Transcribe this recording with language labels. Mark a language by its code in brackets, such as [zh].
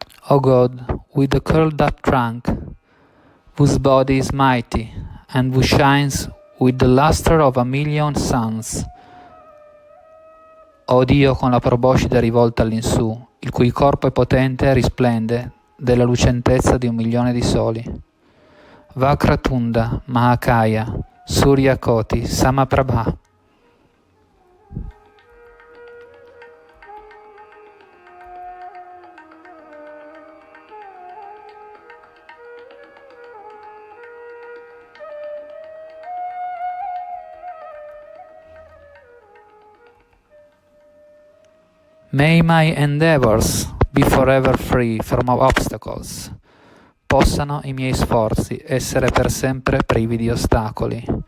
[en] O God, with the curled up trunk, whose body is mighty, and who shines with the luster of a million suns. [it] O Dio con la proboscide rivolta all'insù, il cui corpo è potente e risplende della lucentezza di 1.000.000 di soli. [sa] Vakratunda, Mahakaya, Surya Koti, Samaprabha. [en] May my endeavors be forever free from obstacles. [it] Possano i miei sforzi essere per sempre privi di ostacoli.